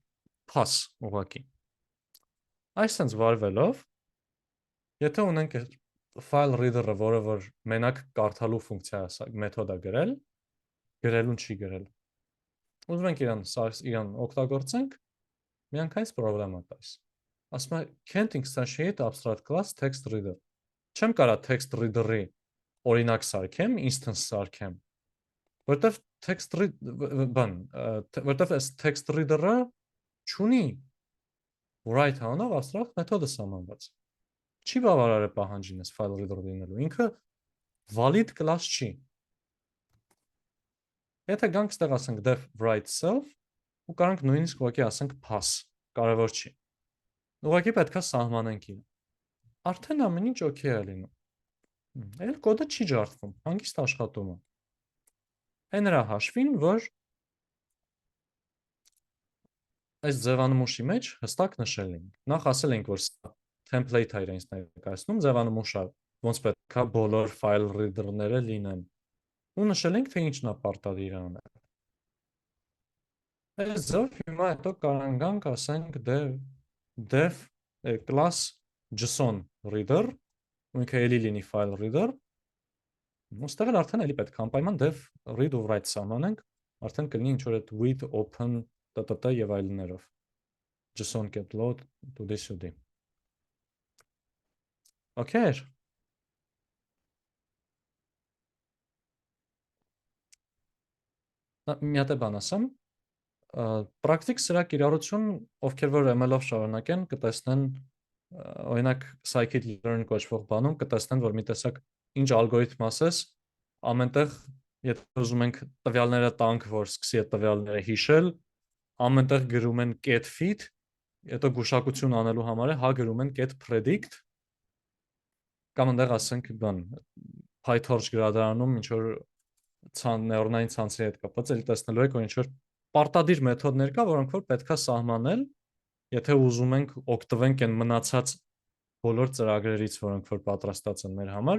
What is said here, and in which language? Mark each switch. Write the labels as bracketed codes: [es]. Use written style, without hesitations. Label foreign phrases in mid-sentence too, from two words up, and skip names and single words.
[hy] pass ուղղակի։ Այսինքն վարվելով, եթե ունենք file reader-ը, որը որ մենակ կարդալու ֆունկցիա է մեթոդա գրել, գրելուն չի գրել։ Ուզում ենք իրան օգտագործենք, միանգամից խնդրեմա տալիս։ Ասում է [en] can't instantiate abstract class text reader։ [hy] Չեմ կարա text reader-ի օրինակ սարքեմ, instance սարքեմ, որտեվ որտեվ այս text reader-ը չունի write անով abstract մեթոդը սահմանված։ Չի բավարար է պահանջին այս file reader լինելու, ինքը valid class չի։ Եթե գանք ստեղ ասենք [en] def write self, [hy] ու կարանք նույնիսկ ուղղակի ասենք pass, կարևոր չի։ Ուղղակի պետքա սահմանենք իրեն։ Արդեն ամեն ինչ օքեյ է լինում։ Այլ կոդը չի ջարդվում, հանգիստ աշխատում է։ Այն նրա հաշվին, որ այս ձևանմուշի մեջ հստակ նշել ենք։ Նախ ասել ենք, որ սա template է իրենց ներկայացնում, ձևանմուշը ոնց պետքա բոլոր file reader-ները լինեն։ Ու նշել ենք, թե ինչն է պարտադիր անել։ Այս ձև հիմա հետո կարանք ասենք [en] def class JSON reader, [hy] ու ինքը էլի լինի file reader, ուստեղ էլ արդեն էլի պետք է անպայման [en] def read [hy] ու write սահմանենք, արդեն կլինի ինչ-որ այդ with, open, տտ և այլներով, [en] JSON get load, [hy] տուդի սուդի։ Okay, մի հատ է բան ասեմ, պրակտիկ սրա կիրառություն, ովքեր որ ML-ով շարունակեն, կտեսնեն, օրինակ scikit-learn կոչվող բանում, կտեսնեն, որ մի տեսակ ինչ ալգորիթմ ասես, ամենտեղ, եթե ուզում ենք տվյալները տանք, որ սկսի այդ տվյալները հիշել, ամենտեղ գրում են [en] get fit, [hy] հետո գուշակություն անելու համար է, հա գրում են [en] get predict, [hy] կամ ընդեղ ասենք բան, PyTorch գրադարանում ինչ-որ նեյրոնային ցանցի հետ կապված, էլի տեսնելու եք, որ ինչ-որ պարտադիր մեթոդներ կա, որոնք որ պետքա սահմանել, եթե ուզում ենք օգտվենք այն մնացած բոլոր ծրագրերից, որոնք որ պատրաստած են մեր համար,